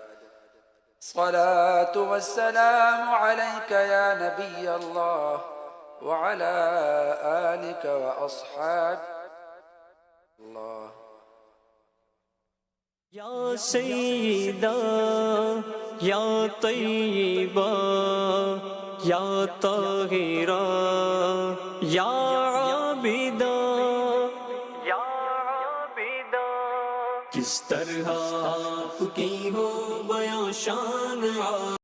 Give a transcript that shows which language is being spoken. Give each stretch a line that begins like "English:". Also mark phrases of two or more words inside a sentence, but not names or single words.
Arabic: صلاة والسلام عليك يا نبي الله وعلى آلك وأصحابك الله. يا سيدة يا طيبة يا طاهرة يا عابدة يا
Urdu: کس طرح آپ کی ہو بیاں شان